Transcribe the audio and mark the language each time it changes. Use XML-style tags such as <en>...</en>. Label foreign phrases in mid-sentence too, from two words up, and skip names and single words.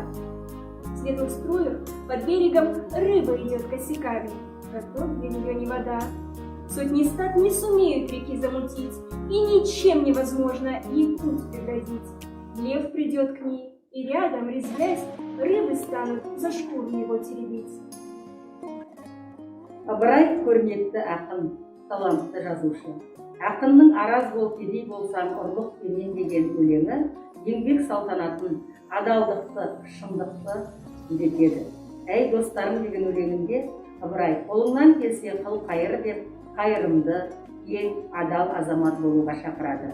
<ru>В светлых струях под берегом рыба идет косяками, готов для нее не вода. Сотни стад не сумеют реки замутить, и ничем невозможно ей путь преградить. Лев придет к ней, и рядом, резвясь, рыбы станут за шкуру его теребить.</ru> <kk>Ыбырай көрнекті ақын, талантты жазушы. Ақынның араз бол кедей болсаң ұрлық пенен деген өлеңі еңбек салтанатын, адалдықты, шындықты үйретеді. Әй достарым деген өлеңінде Ыбырай қолыңнан келсе қыл қайыр деп қайырымды, ең адал азамат болуға шақырады.</kk>